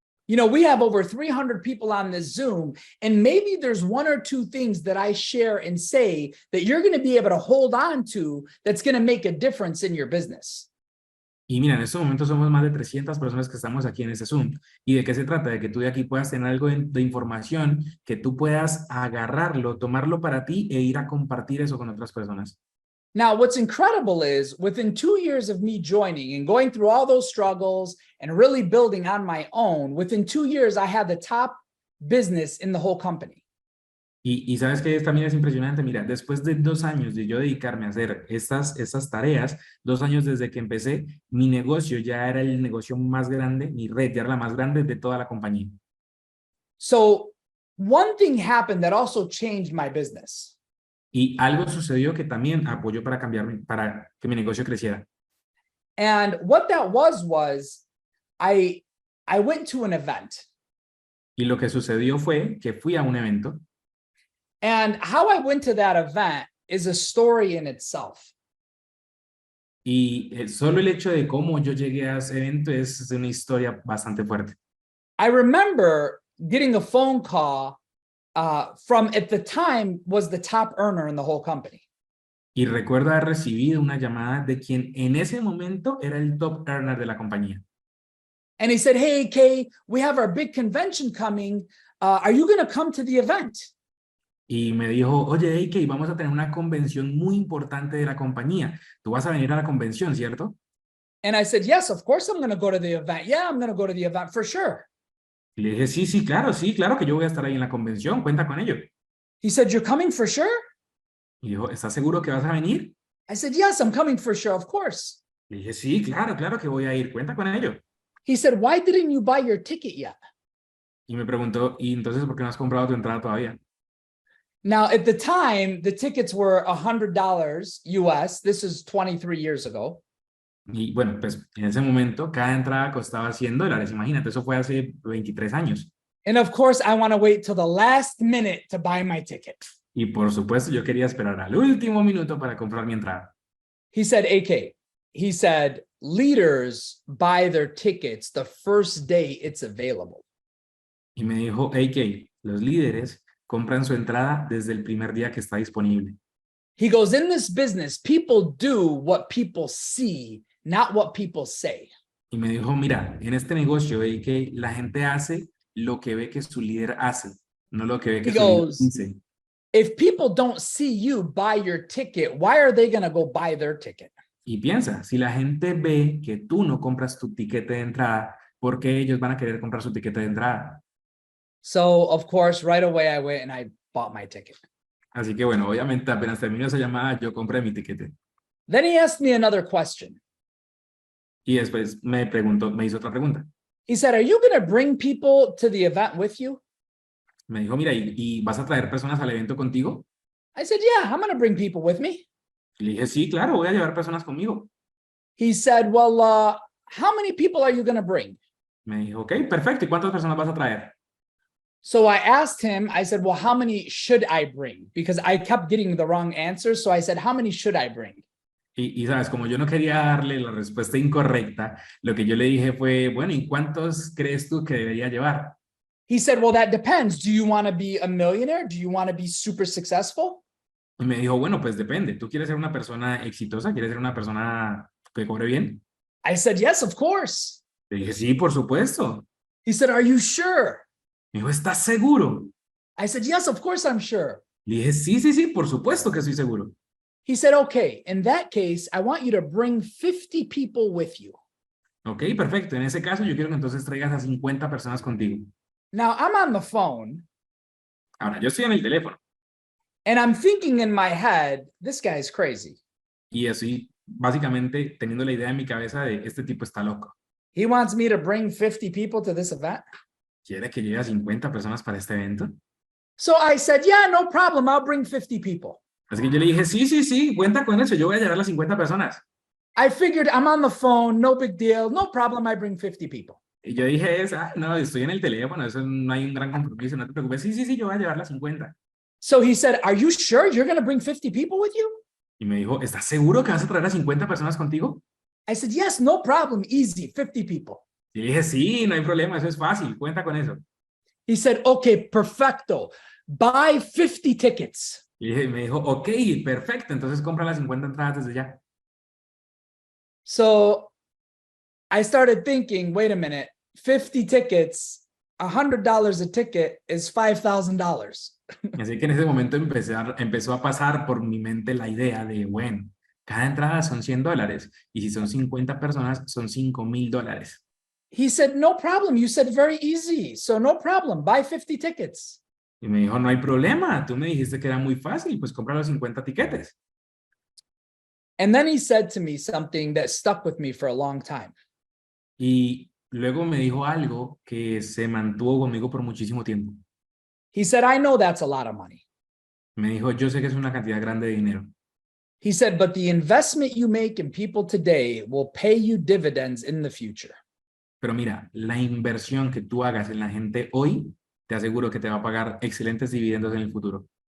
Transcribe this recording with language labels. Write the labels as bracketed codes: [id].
[en] You know, we have over 300 people on this Zoom, and maybe there's 1 or 2 things that I share and say that you're going to be able to hold on to that's going to make a difference in your business. [es] Y mira, en estos momentos somos más de 300 personas que estamos aquí en este Zoom. ¿Y de qué se trata? De que tú de aquí puedas tener algo de información, que tú puedas agarrarlo, tomarlo para ti e ir a compartir eso con otras personas. [en] Now, what's incredible is within 2 years of me joining and going through all those struggles and really building on my own, within 2 years, I had the top business in the whole company. [es] Y sabes que también es impresionante, mira, después de 2 años de yo dedicarme a hacer estas tareas, 2 años desde que empecé, mi negocio ya era el negocio más grande, mi red ya era la más grande de toda la compañía. [en] So one thing happened that also changed my business. [es] Y algo sucedió que también apoyó para para que mi negocio creciera. [en] And what that was I went to an event. [es] Y lo que sucedió fue que fui a un evento. [en] And how I went to that event is a story in itself. [es] Y solo el hecho de cómo yo llegué a ese evento es una historia bastante fuerte. [en] I remember getting a phone call from, at the time, was the top earner in the whole company. [es] Y recuerdo haber recibido una llamada de quien en ese momento era el top earner de la compañía. [en] And he said, "Hey, Kay, we have our big convention coming. Are you going to come to the event?" [es] Y me dijo, oye, AK, vamos a tener una convención muy importante de la compañía. Tú vas a venir a la convención, ¿cierto? [en] And I said, "Yes, of course I'm going to go to the event. Yeah, I'm going to go to the event for sure." [es] Y le dije, sí, claro que yo voy a estar ahí en la convención, cuenta con ello. [en] He said, "You're coming for sure?" [es] Y dijo, ¿estás seguro que vas a venir? [en] I said, "Yes, I'm coming for sure, of course." [es] Le dije, sí, claro que voy a ir, cuenta con ello. [en] He said, "Why didn't you buy your ticket yet?" [es] Y me preguntó, ¿y entonces por qué no has comprado tu entrada todavía? [en] Now, at the time, the tickets were $100 US. This is 23 years ago. [es] Y bueno, pues en ese momento cada entrada costaba $100. Imagínate, eso fue hace 23 años. [en] And of course, I want to wait till the last minute to buy my ticket. [es] Y por supuesto, yo quería esperar al último minuto para comprar mi entrada. [en] He said, "AK," he said, "leaders buy their tickets the first day it's available." [es] Y me dijo, AK, los líderes compran su entrada desde el primer día que está disponible. [en] He goes, "In this business, people do what people see, not what people say." [es] Y me dijo, mira, en este negocio, AK, la gente hace lo que ve que su líder hace, no lo que ve que [en] He [es] su líder [en] goes, [es] dice. [en] "If people don't see you buy your ticket, why are they going to go buy their ticket?" [es] Y piensa, si la gente ve que tú no compras tu tiquete de entrada, ¿por qué ellos van a querer comprar su tiquete de entrada? [en] So, of course, right away I went and I bought my ticket. [es] Así que bueno, obviamente apenas terminó esa llamada, yo compré mi tiquete. [en] Then he asked me another question. [es] Y después me hizo otra pregunta. [en] He said, "Are you going to bring people to the event with you?" [es] Me dijo, mira, ¿y vas a traer personas al evento contigo? [en] I said, "Yeah, I'm going to bring people with me." [es] Y le dije, sí, claro, voy a llevar personas conmigo. [en] He said, "Well, how many people are you going to bring?" [es] Me dijo, ok, perfecto, ¿y cuántas personas vas a traer? [en] So I asked him, I said, "Well, how many should I bring?" Because I kept getting the wrong answers. So I said, "How many should I bring?" [es] Y sabes, como yo no quería darle la respuesta incorrecta, lo que yo le dije fue, bueno, ¿y cuántos crees tú que debería llevar? [en] He said, "Well, that depends. Do you want to be a millionaire? Do you want to be super successful?" [es] Y me dijo, bueno, pues depende. ¿Tú quieres ser una persona exitosa? ¿Quieres ser una persona que cobre bien? [en] I said, "Yes, of course." [es] Le dije, sí, por supuesto. [en] He said, "Are you sure?" [es] Me dijo, ¿estás seguro? [en] I said, "Yes, of course I'm sure." [es] Le dije, sí, por supuesto que estoy seguro. [en] He said, "Okay, in that case, I want you to bring 50 people with you." [es] Ok, perfecto. En ese caso, yo quiero que entonces traigas a 50 personas contigo. [en] Now I'm on the phone [es] Ahora, yo estoy en el teléfono [en] and I'm thinking in my head, this guy's crazy. [es] y estoy básicamente teniendo la idea en mi cabeza de este tipo está loco. [en] He wants me to bring 50 people to this event. [es] ¿Quiere que llegue a 50 personas para este evento? [en] So I said, "Yeah, no problem. I'll bring 50 people." [es] Así que yo le dije, sí, cuenta con eso. Yo voy a llevar a las 50 personas. [en] I figured I'm on the phone, no big deal, no problem. I bring 50 people. [es] Y yo dije, no, estoy en el teléfono, eso no hay un gran compromiso, no te preocupes. Sí, yo voy a llevar las 50. [en] So he said, "Are you sure you're going to bring 50 people with you?" [es] Y me dijo, ¿estás seguro que vas a traer a 50 personas contigo? [en] I said, "Yes, no problem. Easy, 50 people." [es] Y le dije, sí, no hay problema, eso es fácil, cuenta con eso. [en] He said, "Okay, perfecto. Buy 50 tickets." [es] Y me dijo, ok, perfecto, entonces compra las 50 entradas desde ya. [en] So I started thinking, wait a minute, 50 tickets, $100 a ticket is $5,000. [es] Así que en ese momento empezó a pasar por mi mente la idea de, bueno, Cada entrada son $100 y si son 50 personas son $5,000. [en] He said, no problem. You said very easy. So no problem. Buy 50 tickets. [es] Y me dijo, no hay problema, tú me dijiste que era muy fácil, pues compra los 50 tiquetes. [en] And then he said to me something that stuck with me for a long time. [es] Y luego me dijo algo que se mantuvo conmigo por muchísimo tiempo. [en] He said, I know that's a lot of money. [es] Me dijo, yo sé que es una cantidad grande de dinero, [en] He said, but the investment you make in people today will pay you dividends in the future. [es] pero mira, la inversión que tú hagas en la gente hoy, te aseguro que te va a pagar excelentes dividendos en el futuro.